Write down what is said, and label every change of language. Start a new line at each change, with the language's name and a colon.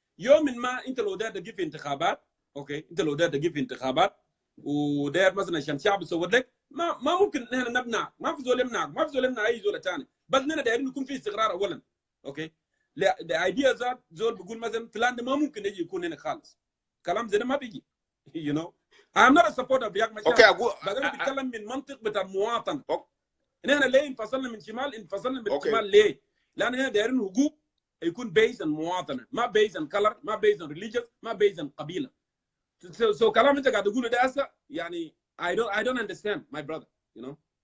Arabic: يوم ما انت لو داير تجيب في انتخابات، اوكي، انت لو داير تجيب في انتخابات وداير مثلا عشان الشعب يصوت لك، ما ممكن نحن نمنع، ما في زول يمنع اي زول ثاني، بس نحن دايرين يكون في استقرار اولا. اوكي، الايديا ذات زول بيقول مثلا فلان ما ممكن يجي يكون هنا خالص، كلام زي ده ما بيجي.
English: you know I'm not a supporter of Riek Machar.
Arabic: اوكي اقول بس انا بتكلم من منطق بتاع المواطن. نحن ليه انفصلنا من الشمال ليه؟ لان هنا دايرين حقوق يكون بيز ان مواطنه، ما بيز ان كلر، ما بيز ان ريليجيوس، ما بيز ان قبيله. سو كلام انت قاعد تقوله ده هسه يعني
English: I don't understand my brother, you know.